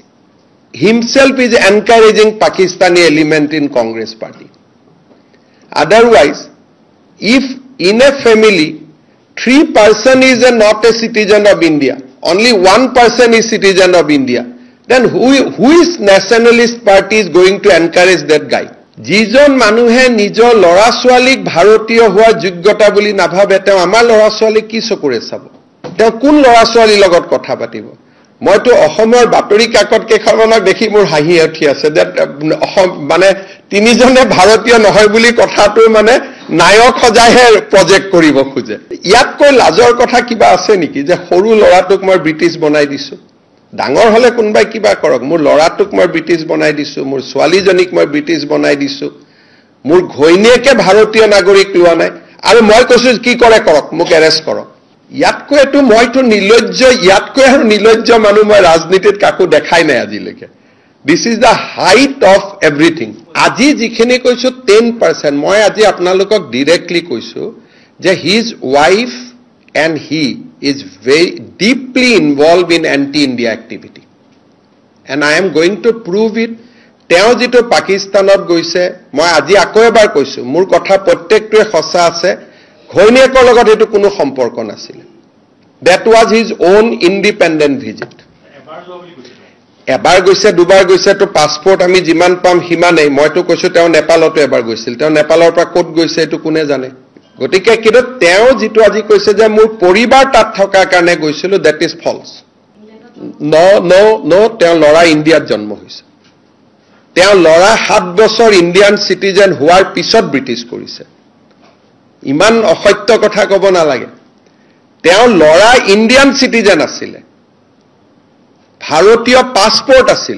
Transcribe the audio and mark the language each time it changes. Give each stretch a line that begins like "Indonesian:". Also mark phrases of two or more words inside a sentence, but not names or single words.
English: encouraging Pakistani element in Congress party otherwise if in a family 3 person is not a citizen of India only 1 person is citizen of India then who is nationalist party is going to encourage that guy
Assamese: যিজন মানুহে নিজৰ ল'ৰা ছোৱালীক ভাৰতীয় হোৱা যোগ্যতা বুলি নাভাবে তে আমাৰ ল'ৰা ছোৱালীক কি চকুৰে চাব তে কোন ল'ৰা ছোৱালী লগত কথা পাতিব মই তো অসমৰ বাতৰি কাকত কেখনক দেখি মোৰ হাঁহি উঠি আছে যে মানে তিনিজনে ভাৰতীয় নহয় বুলি কথাটো মানে নায়ক সজাইহে প্ৰজেক্ট কৰিব খুজে ইয়াতকৈ লাজৰ কথা কিবা আছে নেকি যে সৰু লৰাটোক মই ব্ৰিটিছ বনাই দিছো ডাঙৰ হলে কোনবাই কিবা কৰক মোৰ লৰাটোক মই ব্ৰিটিছ বনাই দিছো মোৰ ছোৱালীজনীক মই ব্ৰিটিছ বনাই দিছো মোৰ ঘৈণীয়েকে ভাৰতীয় নাগৰিক লোৱা নাই আৰু মই কৈছো কি কৰে কৰক মোক এৰেষ্ট কৰক ইয়াতকৈ এটো মইতো নিলজ্জ ইয়াতকৈ আৰু নিলজ্জ মানুহ মই ৰাজনীতিত কাকো দেখাই নাই আজিলৈকে
English: This is the height of everything.
Assamese: আজি যিখিনি কৈছো 10% মই আজি আপোনালোকক directly কৈছো যে
English: his wife and he is very deeply involved in anti-India activity.
Assamese: And I am going to prove it. তেওঁ যেটো পাকিস্তানত গৈছে মই আজি আকৌ এবাৰ কৈছো মোৰ কথা প্ৰত্যেকটোৱে সঁচা আছে ঘৈণীয়েকৰ লগত এটো কোনো সম্পৰ্ক নাছিল
English: That was his own independent visit.
Assamese: এবাৰ গৈছে দুবাৰ গৈছে তো পাসপোৰ্ট আমি যিমান পাম হিমানেই মইতো কৈছো তেওঁ নেপালতো এবাৰ গৈছিল তেওঁ নেপালৰ পৰা ক'ত গৈছে এটো কোনে জানে গতিকে কিন্তু তেওঁ যেটো আজি কৈছে যে মোৰ পৰিবাৰ তাত থকাৰ কাৰণে গৈছিল
English: that is false
Assamese: no তেওঁ লৰা ইণ্ডিয়াত জন্ম হৈছে তেওঁ লৰা 7 বছৰ
English: Indian citizen
Assamese: হোৱাৰ পিছত ব্ৰিটিছ কৰিছে ইমান অসত্য কথা ক'ব নালাগে তেওঁ লৰা
English: Indian citizen
Assamese: আছিল ভাৰতীয় পাসপোৰ্ট আছিল